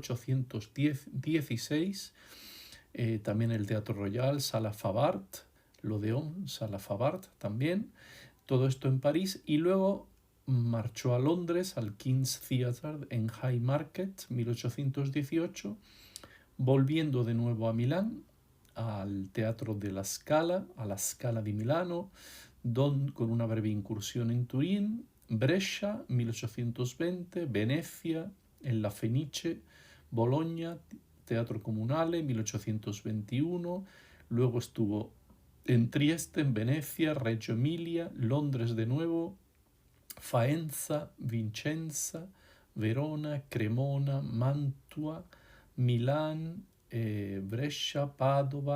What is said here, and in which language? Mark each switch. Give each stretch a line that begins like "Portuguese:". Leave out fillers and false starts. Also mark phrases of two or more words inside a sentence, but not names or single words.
Spanish: 1816, también el Teatro Royal, Sala Favart, l'Odeón, Sala Favart también, todo esto en París, y luego marchó a Londres, al King's Theatre en High Market, 1818, volviendo de nuevo a Milán, al Teatro de la Scala, a la Scala di Milano, con una breve incursión en Turín, Brescia, 1820, Venecia, en la Fenice, Bologna, Teatro Comunale, 1821, luego estuvo en Trieste, en Venecia, Reggio Emilia, Londres de nuevo, Faenza, Vicenza, Verona, Cremona, Mantua, Milán, Brescia, Padova.